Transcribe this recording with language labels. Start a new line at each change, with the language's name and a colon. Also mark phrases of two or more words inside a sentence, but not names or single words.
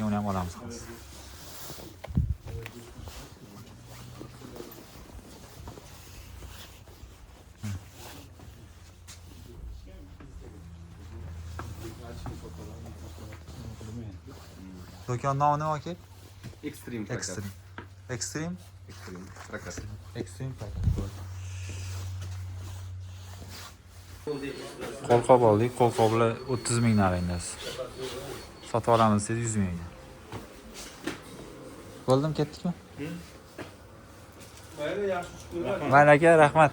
Uzbek: Uni ham olamiz hozir. Do'kon nomi nima aka? Extreme. Extreme Prakat. Extreme Prakat. Qo'lqop oldik. Qo'lqoplar 30 ming naringiz. Sotib olamiz siz 100 mingga. Bo'ldimi, ketdikmi? Mayli aka, rahmat.